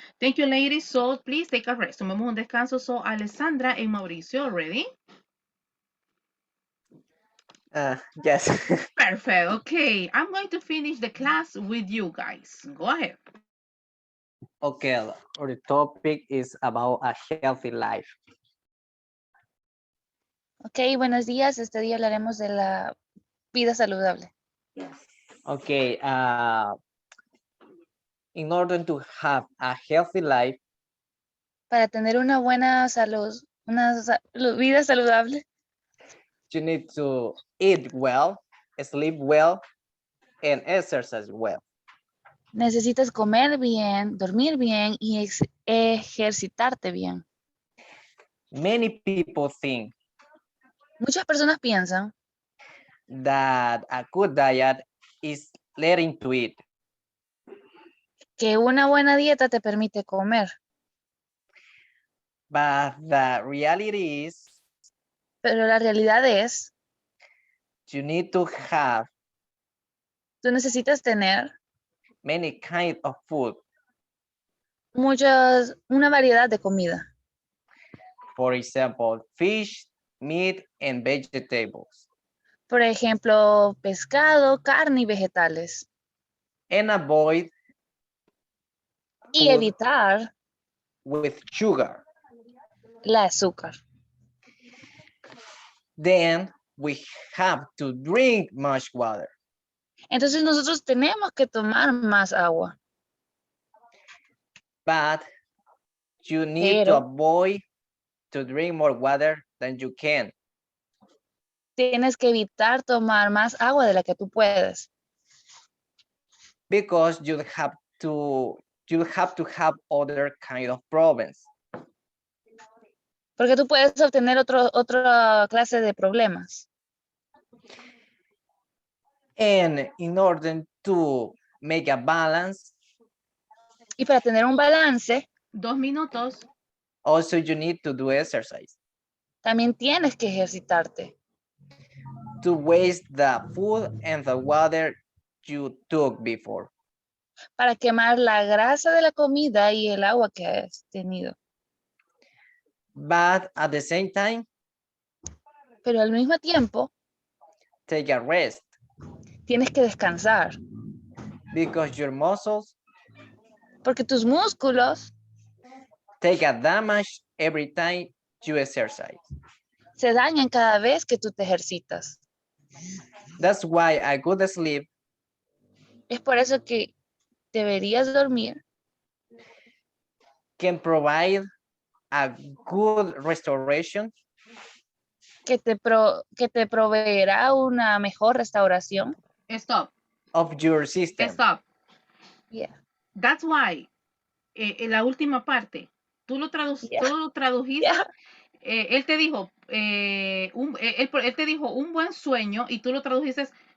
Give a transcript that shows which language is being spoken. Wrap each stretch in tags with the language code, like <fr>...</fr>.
<en>Thank you, ladies. So please take a rest.</en> <es>Tomemos un descanso.</es> <en>So Alessandra and Mauricio, ready? Yes. Perfect. Okay, I'm going to finish the class with you guys. Go ahead. Okay, our topic is about a healthy life.</en> <es>Ok, buenos días. Este día hablaremos de la vida saludable.</es> <en>Okay, in order to have a healthy life,</en> <es>Para tener una buena salud, vida saludable,</es> <en>you need to eat well, sleep well, and exercise well.</en> <es>necesitas comer bien, dormir bien y ejercitarte bien.</es> <en>Many people think</en> <es>Muchas personas piensan</es> <en>that a good diet is learning to eat.</en> <es>que una buena dieta te permite comer.</es> <en>But the reality is,</en> <es>Pero la realidad es,</es> <en>you need to have</en> <es>tú necesitas tener</es> <en>many kinds of food.</en> <es>una variedad de comida.</es> <en>For example, fish, meat, and vegetables.</en> <es>Por ejemplo, pescado, carne y vegetales.</es> <en>And avoid</en> <es>Y evitar</es> <en>with sugar.</en> <es>el azúcar.</es> <en>Then we have to drink much water.</en> <es>Entonces nosotros tenemos que tomar más agua.</es> <en>But you need to avoid to drink more water than you can.</en> <es>Tienes que evitar tomar más agua de la que tú puedes.</es> <en>Because you have to have other kind of problems.</en> <es>Porque tú puedes obtener otra clase de problemas.</es> <en>And in order to make a balance,</en> <es>y para tener un balance, 2 minutos.</es> <en>Also you need to do exercise.</en> <es>También tienes que ejercitarte.</es> <en>To waste the food and the water you took before.</en> <es>Para quemar la grasa de la comida y el agua que has tenido.</es> <en>But at the same time,</en> <es>pero al mismo tiempo,</es> <en>take a rest.</en> <es>Tienes que descansar.</es> <en>Because your muscles,</en> <es>porque tus músculos,</es> <en>take a damage every time you exercise.</en> <es>Se dañan cada vez que tú te ejercitas.</es> <en>That's why a good sleep.</en> <es>Es por eso que deberías dormir.</es> <en>Can provide a good restoration.</en> <es>Que te proveerá una mejor restauración.</es> <en>Stop. Of your system. Stop. Yeah. That's why,</en> <es>en la última parte, tú lo tradujiste.</es> <en>Yeah.</en> <es>Él te dijo, él te dijo un buen sueño y tú lo tradujiste.</es>